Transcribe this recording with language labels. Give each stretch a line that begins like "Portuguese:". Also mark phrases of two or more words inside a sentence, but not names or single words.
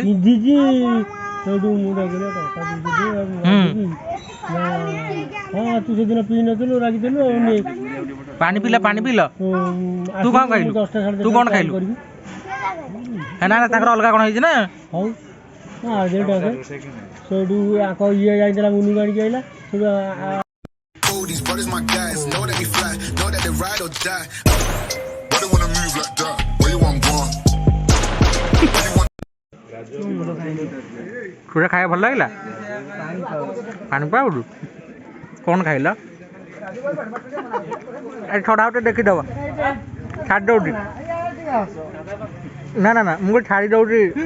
Odia: ଦିଦି ସେଇଠୁ ମୁଁ ଡାକିଲି ହଁ ତୁ ସେଦିନ ପିଇ ନଥିଲୁ ରାଗିଥିଲୁ ପାଣି ପିଇଲ ତୁ କ'ଣ ଖାଇଲୁ? ତୁ କ'ଣ ଖାଇଲୁ? ନା ନା ତାଙ୍କର ଅଲଗା କ'ଣ ହେଇଛି ନା? ହଉ ସେଇଠୁ ଆଙ୍କ ଇଏ ଯାଇଥିଲା ମୁନି ଗାଡ଼ିକି ଆଇଲା ସେଇଠୁ
English: These brothers my guys, know that we fly, know that they ride or die. Why they wanna move like that? Where you want going?
Odia: ତୁରା ଖାଇବା ଭଲ ଲାଗିଲା? ପାଣି ପାଉଛୁ କ'ଣ ଖାଇଲ? ଛଡ଼ା ଗୋଟେ ଦେଖିଦେବ ଛାଡ଼ି ଦେଉଛି। ନା ନା ନା ମୁଁ ଛାଡ଼ି ଦେଉଛି।